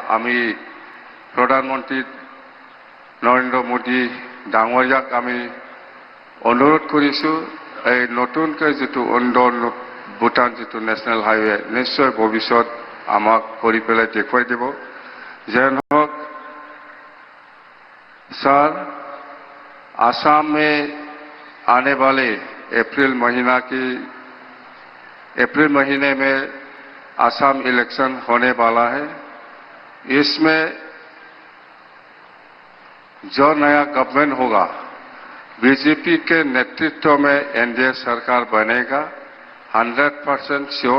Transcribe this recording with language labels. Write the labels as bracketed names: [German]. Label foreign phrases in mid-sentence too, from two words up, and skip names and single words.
[Assamese] সেইকাৰণে আমি প্ৰধানমন্ত্ৰী নৰেন্দ্ৰ মোদী ডাঙৰীয়াক আমি অনুৰোধ কৰিছোঁ এই নতুনকৈ যিটো ভূটান যিটো [English] national highway [Assamese] নিশ্চয় ভৱিষ্যত আমাক কৰি পেলাই দেখুৱাই দিব। যেন হওক [Hindi] सर, असम में आने वाले अप्रैल महीने में असम इलेक्शन होने वाला है। इसमें जो नया गवर्नमेंट होगा बीजेपी के नेतृत्व में एनडीए सरकार बनेगा 100% श्योर।